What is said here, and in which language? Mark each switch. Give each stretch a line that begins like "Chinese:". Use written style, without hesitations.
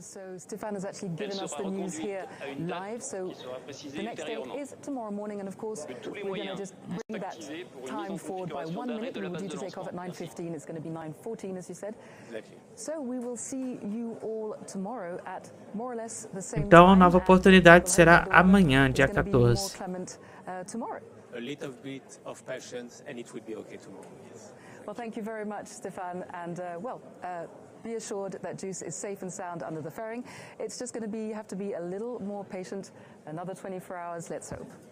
English: So Stéphane has actually given us the news here live. So the next date is tomorrow morning, and of course we're going to just bring that time forward by 1 minute. We were due to take off at 9:15. It's going to be 9:14, as you said. So we will see you all tomorrow at more or less the same time.
Portuguese: Então a nova oportunidade será amanhã, dia 14.
English: A little bit of patience and it will be okay tomorrow. Yes. Well, thank you very much, Stéphane, and be assured that JUICE is safe and sound under the fairing. It's just going to be, you have to be a little more patient. Another 24 hours, let's hope.